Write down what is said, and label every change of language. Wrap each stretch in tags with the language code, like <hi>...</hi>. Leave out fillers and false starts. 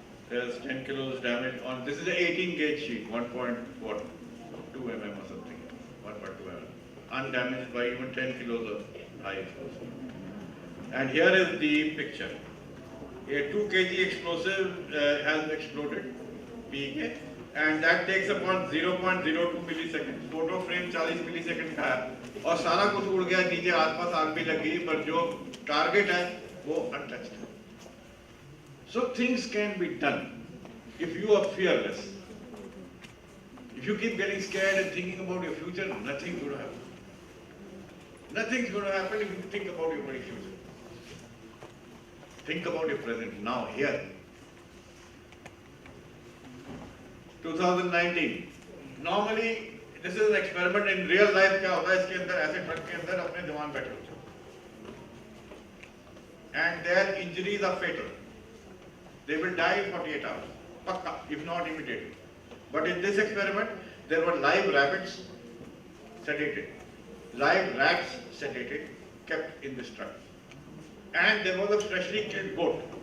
<en>There's 10 kilos damage on, this is an 18 gauge sheet, 1.2 mm or something, 1.2 mm. Undamaged by even 10 kilos of high explosive. And here is the picture. A 2 kg explosive has exploded, PK, and that takes upon 0.02 milliseconds.</en> <hi>Photo frame 40 milliseconds का है और सारा कुछ उड़ गया नीचे आसपास आग भी लग गई पर जो टारगेट है वो untouched है.</hi> <en>So things can be done if you are fearless. If you keep getting scared and thinking about your future, nothing's going to happen. Nothing's going to happen if you think about your very future. Think about your present now, here. 2019. Normally, this is an experiment in real life.</en> <hi>क्या होता है इसके अंदर ऐसे truck के अंदर अपने जवान बैठे होते हैं,</hi> <en>and their injuries are fatal. They will die in 48 hours, pakka, if not immediately. But in this experiment, there were live rabbits sedated, live rats sedated, kept in this truck, and there was a freshly killed goat.</en>